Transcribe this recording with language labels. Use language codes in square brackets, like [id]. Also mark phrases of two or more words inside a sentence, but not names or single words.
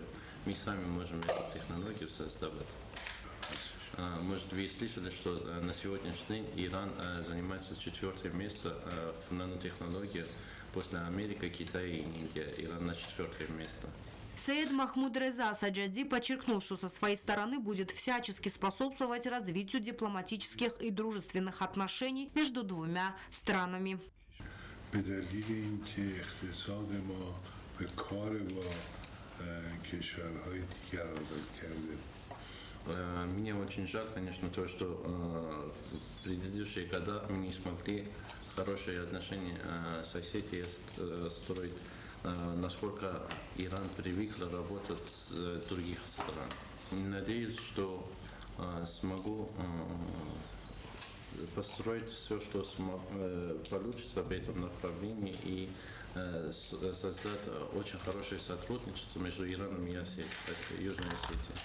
[ru] Мы сами можем эту технологию создавать. Может, вы слышали, что на сегодняшний день Иран занимает 4-е место в нанотехнологиях после Америки, Китая и Индии. Иран на 4-е место. Сеед Махмуд Реза Саджади подчеркнул, что со своей стороны будет всячески способствовать развитию дипломатических и дружественных отношений между двумя странами. [fa] به دلیل اینکه اقتصاد ما به کار با کشورهای دیگر عادت کرده. [ru] Мне очень жаль, конечно, то, что в предыдущие годы мы не смогли хорошие отношения с Осетией строить, насколько Иран привык работать с других стран. Надеюсь, что смогу построить все, что получится в этом направлении, и создать очень хорошее сотрудничество между Ираном и Южной Осетией.